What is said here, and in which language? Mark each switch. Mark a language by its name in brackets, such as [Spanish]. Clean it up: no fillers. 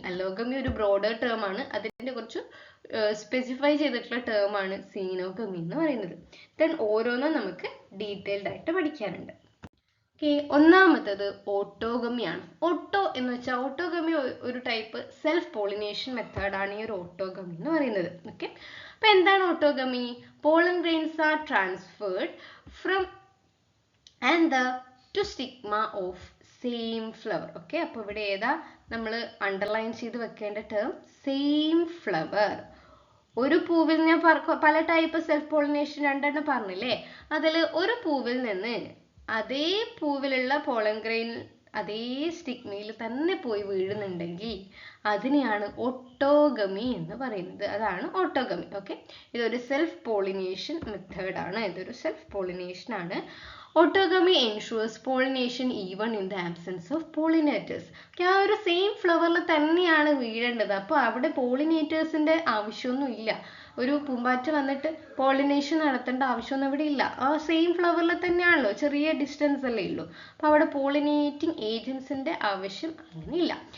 [Malayalam] അല്ലോഗമി ഒരു broader term ആണ്, അതിന്റെ കുറച്ച് സ്പെസിഫൈ ചെയ്തിട്ടുള്ള ടേം ആണ് സീനോഗമി എന്ന് പറയുന്നത്. ദെൻ ഓരോന്നും നമുക്ക് ഡീറ്റെയിൽഡ് ആയിട്ട് പഠിക്കാനുണ്ട്. ഓക്കെ, ഒന്നാമത്തത് ഓട്ടോഗമിയാണ്. ഓട്ടോ എന്ന് വെച്ചാൽ ഓട്ടോഗമി ഒരു ടൈപ്പ് സെൽഫ് പോളിനേഷൻ മെത്തേഡാണ് ഈ ഒരു ഓട്ടോഗമി എന്ന് പറയുന്നത്. ഓക്കെ, അപ്പൊ എന്താണ് autogamy? [English] Pollen grains are transferred from anther to stigma of same flower. [Malayalam] Okay, അപ്പൊ ഇവിടെ ഏതാ നമ്മൾ അണ്ടർലൈൻ ചെയ്ത് വെക്കേണ്ട ടേം? Same flower. ഒരു പൂവിൽ ഞാൻ പല ടൈപ്പ് സെൽഫ് പോളിനേഷൻ രണ്ടെണ്ണം പറഞ്ഞില്ലേ, അതിൽ ഒരു പൂവിൽ നിന്ന് അതേ പൂവിലുള്ള പോളൻ ഗ്രെയിൻ അതേ സ്റ്റിഗ്മയിൽ തന്നെ പോയി വീഴുന്നുണ്ടെങ്കിൽ അതിനെയാണ് ഓട്ടോഗമി എന്ന് പറയുന്നത്. അതാണ് ഓട്ടോഗമി. ഓക്കെ, ഇതൊരു സെൽഫ് പോളിനേഷൻ മെത്തേഡാണ്. ഇതൊരു സെൽഫ് പോളിനേഷൻ ആണ്. [English] Autogamy ensures pollination even in the absence of pollinators. [Malayalam] ആ ഒരു സെയിം ഫ്ലവറിൽ തന്നെയാണ് വീഴേണ്ടത്. അപ്പോൾ അവിടെ പോളിനേറ്റേഴ്സിന്റെ ആവശ്യമൊന്നും ഇല്ല. ഒരു പൂമ്പാറ്റ വന്നിട്ട് പോളിനേഷൻ നടത്തേണ്ട ആവശ്യമൊന്നും ഇവിടെ ഇല്ല. ആ സെയിം ഫ്ലവറിൽ തന്നെയാണല്ലോ, ചെറിയ ഡിസ്റ്റൻസ് അല്ലേ ഉള്ളൂ. അപ്പോൾ അവിടെ പോളിനേറ്റിംഗ് ഏജൻസിന്റെ ആവശ്യം അങ്ങനെയില്ല.